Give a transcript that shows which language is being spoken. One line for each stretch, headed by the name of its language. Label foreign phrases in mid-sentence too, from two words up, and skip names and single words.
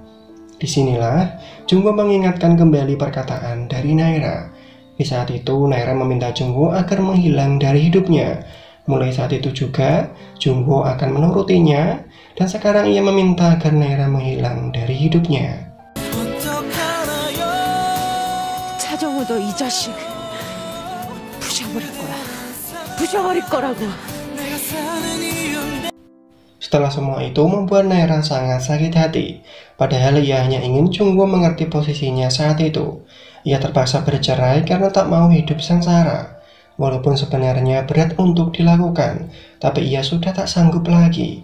Indonesian: Disinilah Jungwoo mengingatkan kembali perkataan dari Naira. Di saat itu Naira meminta Jungwoo agar menghilang dari hidupnya. Mulai saat itu juga Jungwoo akan menurutinya, dan sekarang ia meminta agar Naira menghilang dari hidupnya.
Korean: 차정우도 이 자식 부셔버릴 거야. 부셔버릴 거라고.
Indonesian: Setelah semua itu membuat Naira sangat sakit hati. Padahal ia hanya ingin Jungwoo mengerti posisinya saat itu. Ia terpaksa bercerai karena tak mau hidup sengsara. Walaupun sebenarnya berat untuk dilakukan, tapi ia sudah tak sanggup lagi.